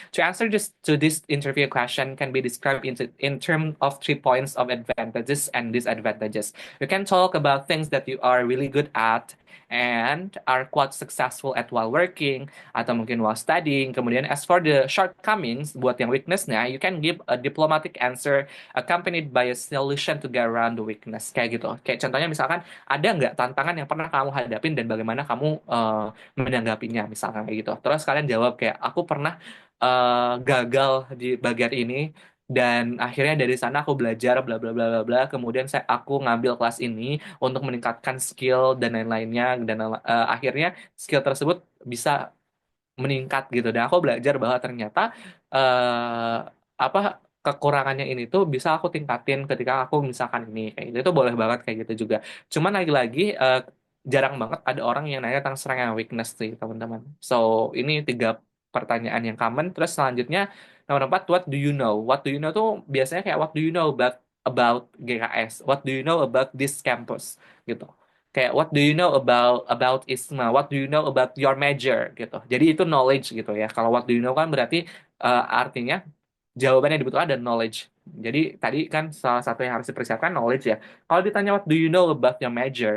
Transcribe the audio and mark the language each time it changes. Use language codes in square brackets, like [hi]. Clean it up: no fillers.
[en] To answer just to this interview question can be described in terms of 3 points of advantages and disadvantages. You can talk about things that you are really good at and are quite successful at while working [id] atau mungkin [en] while studying. Kemudian as for the shortcomings, [id] buat yang weaknessnya, [en] you can give a diplomatic answer accompanied by a solution to get around the weakness. [id] Kayak gitu. Kayak contohnya misalkan ada nggak tantangan yang pernah kamu hadapin dan bagaimana kamu menanggapinya misalkan kayak gitu. Terus kalian jawab kayak aku pernah gagal di bagian ini dan akhirnya dari sana aku belajar bla bla bla bla bla. Kemudian aku ngambil kelas ini untuk meningkatkan skill dan lain-lainnya dan akhirnya skill tersebut bisa meningkat gitu. Dan aku belajar bahwa ternyata eh, apa kekurangannya ini tuh bisa aku tingkatin ketika aku misalkan ini kayak gitu. Itu boleh banget kayak gitu juga. Cuman lagi-lagi jarang banget ada orang yang nanya tentang strength and weakness sih teman-teman. So ini 3 pertanyaan yang common. Terus selanjutnya nomor 4, [en] what do you know? What do you know [id] tuh biasanya kayak [en] what do you know about GKS? What do you know about this campus gitu. Kayak what do you know about ISMA? What do you know about your major gitu. [id] Jadi itu knowledge gitu ya. Kalau [en] what do you know [id] kan berarti artinya jawabannya yang dibutuhkan ada knowledge. Jadi tadi kan salah satu yang harus dipersiapkan knowledge ya. Kalau ditanya [en] what do you know about your major?